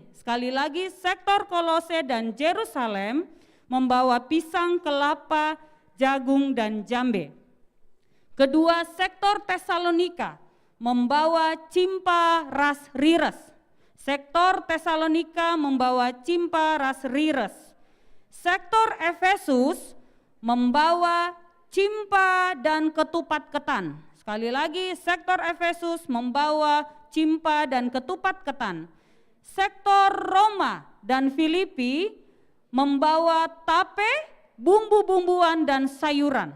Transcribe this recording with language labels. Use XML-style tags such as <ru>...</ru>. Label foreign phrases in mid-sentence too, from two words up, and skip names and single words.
<id>Sekali lagi, sektor Kolose dan Yerusalem membawa pisang, kelapa, jagung, dan jambe. Kedua, sektor Tesalonika membawa cimpa ras rires. Sektor Tesalonika membawa cimpa ras rires. Sektor Efesus membawa cimpa dan ketupat ketan. Sekali lagi, sektor Efesus membawa cimpa dan ketupat ketan. Sektor Roma dan Filipi membawa tape, bumbu-bumbuan dan sayuran.</id>